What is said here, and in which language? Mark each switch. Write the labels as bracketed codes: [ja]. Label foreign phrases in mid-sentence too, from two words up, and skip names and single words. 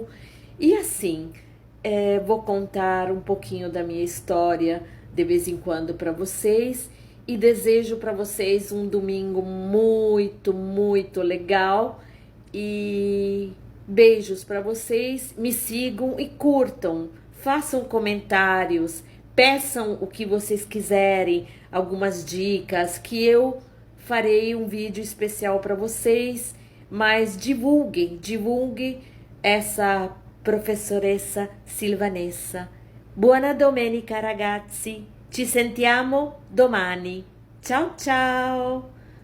[pt] E assim, vou contar um pouquinho da minha história de vez em quando para vocês, e desejo para vocês um domingo muito, muito legal, e beijos para vocês. Me sigam e curtam. Façam comentários, peçam o que vocês quiserem, algumas dicas, que eu farei um vídeo especial para vocês. Mas divulguem essa professoressa Silvanessa. [it] Buona domenica ragazzi, ci sentiamo domani. Ciao ciao!